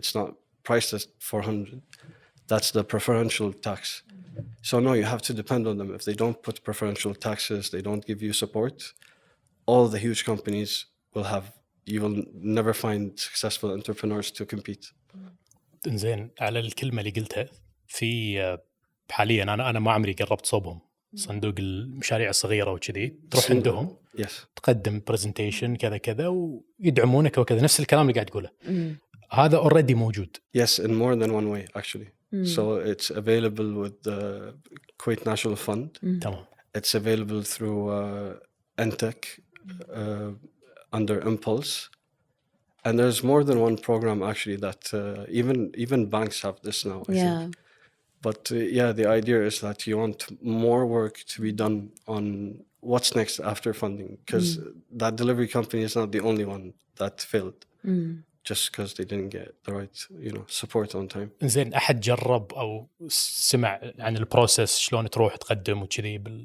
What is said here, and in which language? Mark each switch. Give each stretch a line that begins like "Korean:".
English: It's not priced as 400. That's the preferential tax. So no, you have to depend on them. If they don't put preferential taxes, they don't give you support, all the huge companies you will never find successful entrepreneurs to compete.
Arabic: زين، على الكلمة اللي قلتها، في حاليا أنا ما عمري قربت صوبهم صندوق المشاريع الصغيرة وكذي، تروح عندهم تقدم برزنتيشن كذا كذا ويدعمونك وكذا، نفس الكلام اللي قاعد تقوله. هذا already موجود.
English: Yes, in more than one way actually. So it's available with the Kuwait National Fund.
Arabic: تمام.
English: It's available through NTEC under Impulse. And there's more than one program actually that even banks have this now, I think. But the idea is that you want more work to be done on what's next after funding, because that delivery company is not the only one that failed just because they didn't get the right, support on time.
Arabic: زين، أحد جرب أو سمع عن البروسيس شلون تروح تقدم وكذي